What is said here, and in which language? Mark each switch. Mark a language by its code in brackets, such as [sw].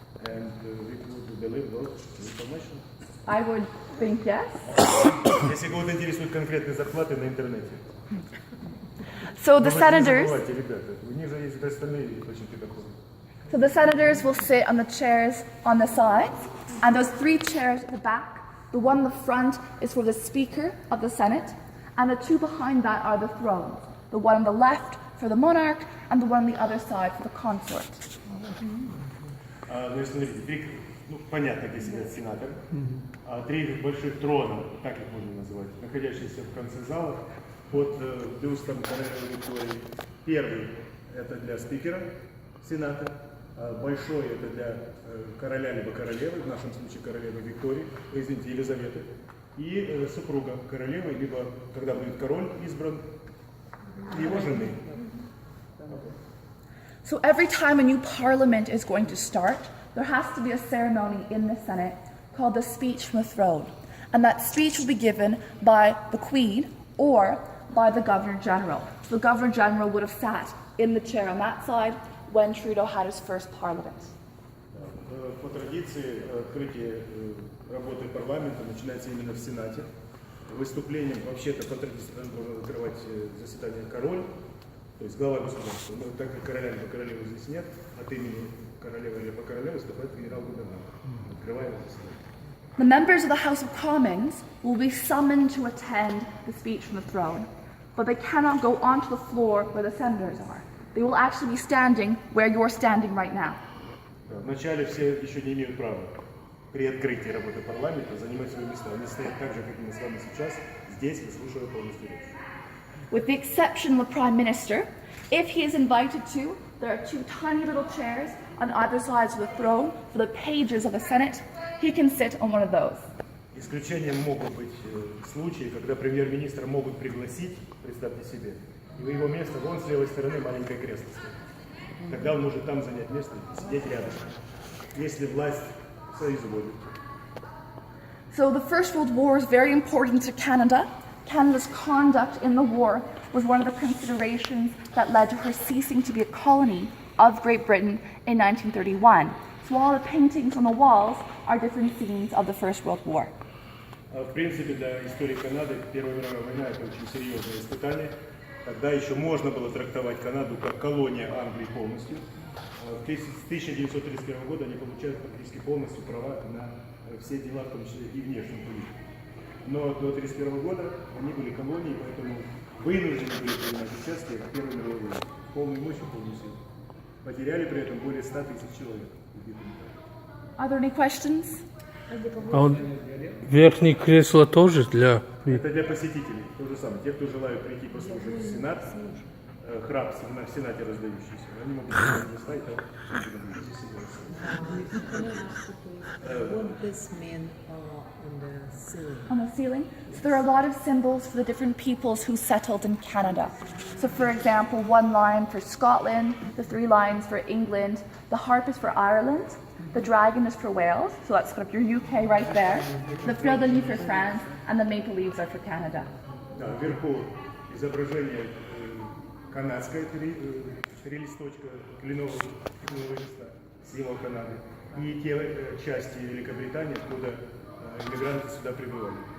[en] And we could believe those information. I would think yes. [ru] Если кого-то интересуют конкретные зарплаты на интернете. [en] So the [ru] Вы не [en] senators, [ru] забывайте, ребята, у них же есть остальные источники дохода. [en] so the senators will sit on the chairs on the sides, and those 3 chairs at the back. The one in the front is for the Speaker of the Senate, and the 2 behind that are the thrones. The one on the left for the monarch, and the one on the other side for the consort. [ru] Ну, если смотрите, понятно, где сидят сенаторы. 3 больших трона, так их можно называть, находящиеся в конце зала, под бюстом королевы Виктории. Первый – это для спикера Сената, большой – это для короля либо королевы, в нашем случае королевы Виктории, извините, Елизаветы, и супруга королевы, либо, когда будет король избран, его жены. [en] So every time a new parliament is going to start, there has to be a ceremony in the Senate called the speech from the throne. And that speech will be given by the Queen or by the Governor General. So the Governor General would have sat in the chair on that side when Trudeau had his first parliament. [ru] По традиции, открытие работы парламента начинается именно в Сенате. Выступлением, вообще-то, по традиции, должен открывать заседание король, то есть глава государства. Но так как короля либо королевы здесь нет, от имени королевы либо короля выступает генерал-губернатор. Открываем заседание. [en] The members of the House of Commons will be summoned to attend the speech from the throne, but they cannot go onto the floor where the senators are. They will actually be standing where you're standing right now. [ru] Вначале все еще не имеют права при открытии работы парламента занимать свои места. Они стоят так же, как и мы с вами сейчас, здесь, выслушивая полностью речь. [en] With the exception of the Prime Minister, if he is invited to, there are 2 tiny little chairs on either side of the throne for the pages of the Senate. He can sit on one of those. [ru] Исключением могут быть случаи, когда премьер-министра могут пригласить, представьте себе, и его место вон с левой стороны маленькое кресло стоит. Тогда он может там занять место и сидеть рядом, если власть соизволит. [en] So the First World War is very important to Canada. Canada's conduct in the war was one of the considerations that led to her ceasing to be a colony of Great Britain in 1931. So all the paintings on the walls are different scenes of the First World War. [ru] В принципе, для истории Канады Первая мировая война – это очень серьезное испытание. Тогда еще можно было трактовать Канаду как колония Англии полностью. С 1931 года они получают практически полностью права на все дела, в том числе и внешнюю политику. Но до 1931 года они были колонией, поэтому вынуждены были принимать участие в Первой мировой войне. Полной мощью, полной силой. Потеряли при этом более 100 тысяч человек. [en] Are there any questions? [ru] А вот верхние кресла тоже для... Это для посетителей, то же самое. Те, кто желают прийти послушать Сенат, храм в Сенате раздающийся, они могут занять места и там здесь [en] What this mean on the ceiling? On the ceiling. So there are a lot of symbols for the different peoples who settled in Canada. So for example, 1 line for Scotland, the 3 lines for England, the harp is for Ireland, the dragon is for Wales, so that's kind of your UK right there, the fleur-de-lis for France, and the maple leaves are for Canada. [ru] Да, вверху изображение канадское, 3 листочка кленового листа, символ Канады, и те части Великобритании, откуда иммигранты сюда прибывали.